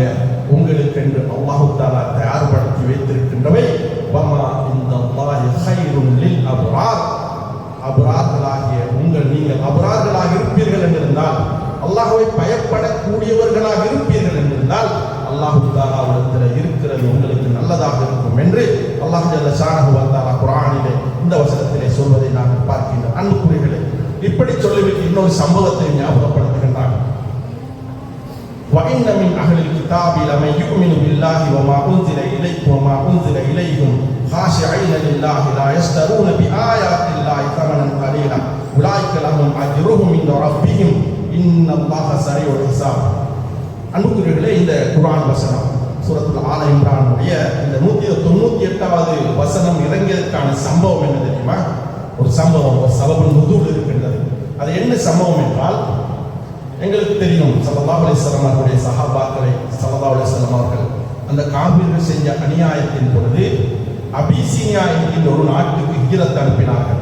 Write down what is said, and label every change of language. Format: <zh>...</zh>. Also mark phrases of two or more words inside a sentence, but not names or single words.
<ta>உங்களுக்கு என்று</ta> <ar>الله تعالى</ar> <ta>தயார்படுத்தி வைத்திருக்கின்றவை</ta> <ar>وما عند الله خير للأبرار,</ar> <ta>அப்ரார்களாகிய நீங்கள் அப்ரார்களாக இருப்பீர்கள் என்றிருந்தால், அல்லாஹ்வை பயப்படக்கூடியவர்களாக இருப்பீர்கள் என்றிருந்தால் அல்லாஹ் தஆலாவிடத்தில் இருக்கிறது உங்களுக்கு நல்லதாக இருக்கும் என்று</ta> <ar>الله جل شأنه وتعالى</ar> <ta>குர்ஆனிலே இந்த வசனத்திலே சொல்வதை நாங்கள் பார்க்கின்றோம். அன்புக்குரியவர்களே, இப்படி சொல்லிவிட்டு இன்னொரு சம்பவத்தை ஞாபகப்படுத்துகின்றார்.</ta> <ar>وَإِنَّ مِنْ أَهْلِ الْكِتَابِ لَمَن يُؤْمِنُ بِاللَّهِ وَمَا أُنْزِلَ إِلَيْكُمْ وَمَا أُنْزِلَ إِلَيْهِمْ خَاشِعِينَ لِلَّهِ لَا يَشْتَرُونَ بِآيَاتِ اللَّهِ ثَمَنًا قَلِيلًا أُولَٰئِكَ لَهُمْ أَجْرُهُمْ عِندَ رَبِّهِمْ إِنَّ اللَّهَ سَرِيعُ الْحِسَابِ.</ar> <ta>அன்புக்குரியவர்களே, இந்த குர்ஆன் வசனம் சூரத்துல் ஆல இம்ரானுடைய இந்த 198வது வசனம் இறங்கியதற்கான சம்பவம் என்ன தெரியுமா? ஒரு சம்பவம், ஒரு</ta> <ar>سبب النزول</ar> <ta>இருக்கின்றது. அது என்ன சம்பவம் என்றால், எங்களுக்கு தெரியும்</ta> <ar>صلى الله عليه وسلم</ar> <ta>அவர்களுடைய சஹாபாக்களை</ta> <ar>صلى الله عليه وسلم</ar> <ta>அவர்கள் அந்த காபிர்கள் செஞ்ச அநியாயத்தின் பொழுது அபிசீனியா என்கின்ற ஒரு நாட்டுக்கு ஹிஜ்ரத் அனுப்பினார்கள்.</ta>